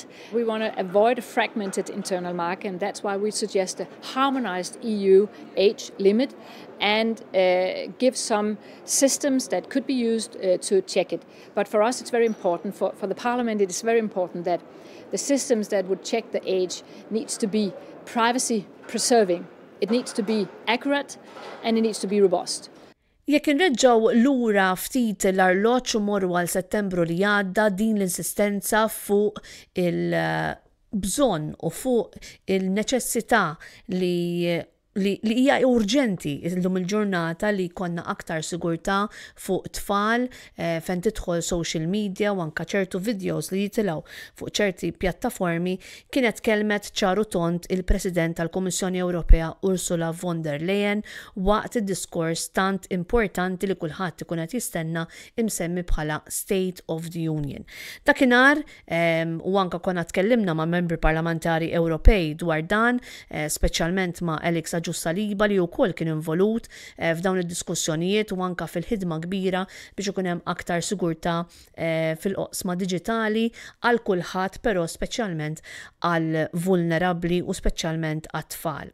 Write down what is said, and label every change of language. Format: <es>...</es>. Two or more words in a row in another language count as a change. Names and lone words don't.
<en>We want to avoid a fragmented internal market, and that's why we suggest a harmonized EU age limit and give some systems that could be used to check it. But for us, it's very important, for the Parliament, it is very important that the systems that would check the age needs to be privacy preserving. It needs to be accurate and it needs to be robust.</en> <mt>Jekk inreġġaw lura ftit l-arloġġ u morru għal Settembru li għadda din l-insistenza fuq il-bżonn u fuq il-neċessità li li hija urġenti illum il-ġurnata li konna aktar sigurtà fuq tfal fejn tidħol</mt> <en>social media</en> <mt>u anka ċertu videos li jitilgħu fuq ċerti pjattaformi kienet kelmet ċaru tont il-President tal-Kummissjoni Ewropea Ursula von der Leyen waqt id-diskors tant importanti li kulħadd ikun qed jistenna imsemmi bħala State of the Union. Dakinhar u anka konna tkellimna ma' membri parlamentari Ewropej dwar dan, speċjalment ma' Alex Saliba li wkoll kien involut f'dawn id-diskussjonijiet u anka fil-ħidma kbira biex ikun hemm aktar sigurtà fil-oqsma diġitali għal kulħadd, però speċjalment għal vulnerabbli u speċjalment għat-tfal.</mt>